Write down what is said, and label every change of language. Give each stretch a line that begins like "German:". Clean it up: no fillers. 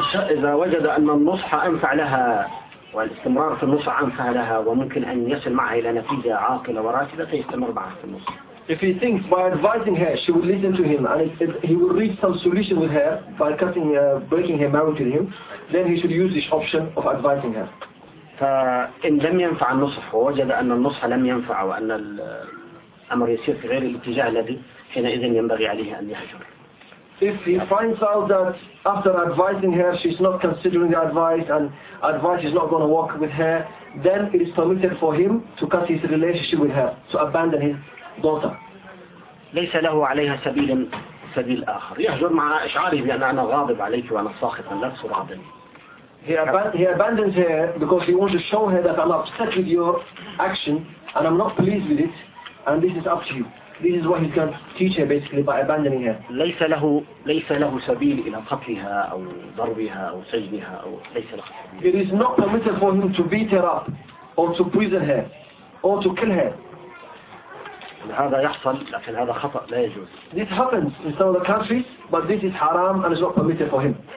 Arabic: إذا وجد أن النصح أنفع لها والاستمرار في النصح أنفع لها وممكن أن يصل معها إلى نتيجة عاقلة وراشدة فيستمر معها في النصح.
English: If he thinks by advising her, she would listen to him, and if he would reach some solution with her by cutting, breaking her marriage with him, then he should use this option of advising her.
Arabic: فإن لم ينفع النصح ووجد أن النصح لم ينفع وأن الأمر يسير في غير الاتجاه الذي حينئذ ينبغي عليه أن يهجر.
English: If he finds out that after advising her she's not considering the advice and advice is not going to work with her, then it is permitted for him to cut his relationship with her, to abandon his daughter.
Arabic: ليس له عليها سبيل سبيل آخر. يهجر مع إشعاره بأن أنا غاضب عليك وأنا ساخط من لك سرعبني.
English: He abandons her because he wants to show her that I'm upset with your action and I'm not pleased with it and this is up to you. This is what he can teach her basically by abandoning her.
Arabic: ليس له سبيل إلى قتلها أو ضربها أو سجنها أو ليس له سبيل.
English: It is not permitted for him to beat her up or to prison her or to kill her.
Arabic: هذا يحصل لكن هذا خطأ لا يجوز.
English: This happens in some of the countries but this is haram and it's not permitted for him.